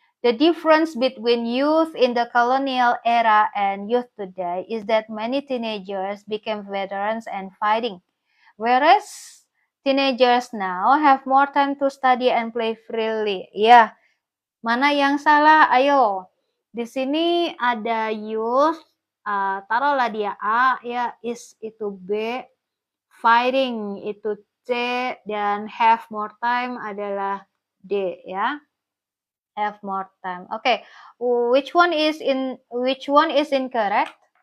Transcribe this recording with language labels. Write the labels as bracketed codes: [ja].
[en] The difference between youth in the colonial era and youth today is that many teenagers became veterans and fighting, whereas teenagers now have more time to study and play freely. [id] Ya, mana yang salah? Ayo. Di sini ada youth, taruhlah dia A, ya, is itu B, fighting itu C, dan have more time adalah D, ya. [en] Have more time. Oke, which one is incorrect?